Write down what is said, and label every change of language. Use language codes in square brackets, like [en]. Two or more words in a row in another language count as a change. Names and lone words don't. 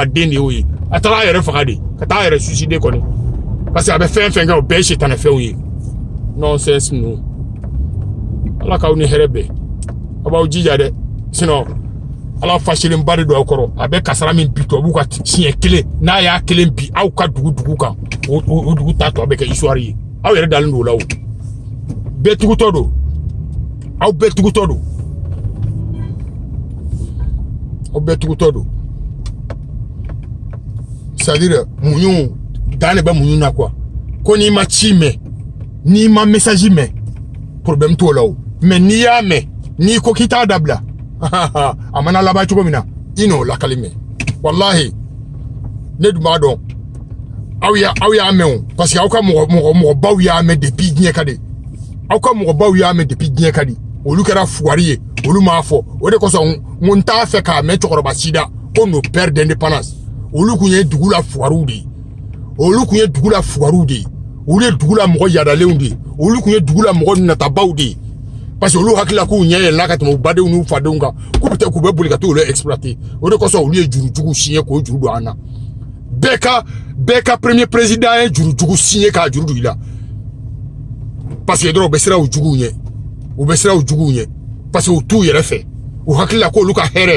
[bm] den de y'o ye a taara a yɛrɛ faga de ka taa a yɛrɛ suicider kɔni [fr] parce que [bm] a bɛ fɛn fɛn kɛ o bɛɛ ye sitanɛ fɛnw ye nonsense ninnu ala k'aw ni hɛrɛ bɛn a b'aw jija dɛ sinon ala fasilenba de don aw kɔrɔ a bɛ kasara min bi tubabuw ka siɲɛ kelen n'a y'a kelen bi aw ka dugu kan o dugu ta tɔ bɛ kɛ histoire ye aw yɛrɛ dalen don o la o bɛɛ tugutɔ don aw bɛɛ tugutɔ don aw bɛɛ tugutɔ don [fr] c'est à dire [bm] muɲu dan de bɛ muɲu na quoi ko n'i ma ci mɛn n'i ma message mɛn problème t'o la o mais n'i y'a mɛn n'i ko k'i t'a dabila a mana laban cogo min na i n'o lakali mɛn wallahi ne dun b'a dɔn aw y'a mɛn o [fr] parce que [bm] aw ka mɔgɔbaw y'a mɛn depuis diɲɛ ka di aw ka mɔgɔbaw y'a mɛn depuis diɲɛ ka di olu kɛra fugari ye olu m'a fɔ o de kosɔn n t'a fɛ k'a mɛn cɛkɔrɔba sida ko [fr] nos pères d'indépendance [bm] olu kun ye dugu la fugariw de ye olu kun ye dugu la fugariw de ye olu ye dugu la mɔgɔ yadalenw de ye olu kun ye dugu la mɔgɔ natabaw de ye [fr] parce que [bm] olu hakilila k'u ɲɛ yɛlɛla ka tɛmɛ u badenw n'u fadenw kan k'u bɛ boli ka t'u olu exploiter o de kosɔn olu ye jurujugu siɲɛ k'o juru don an na bɛɛ ka [fr] premier président [bm] ye jurujugu siɲɛ k'a juru don i la [fr] parce que [bm] dɔrɔn u bɛ siran u juguw ɲɛ [fr] parce que [bm] u t'u yɛrɛ fɛ u hakilila k'olu ka hɛrɛ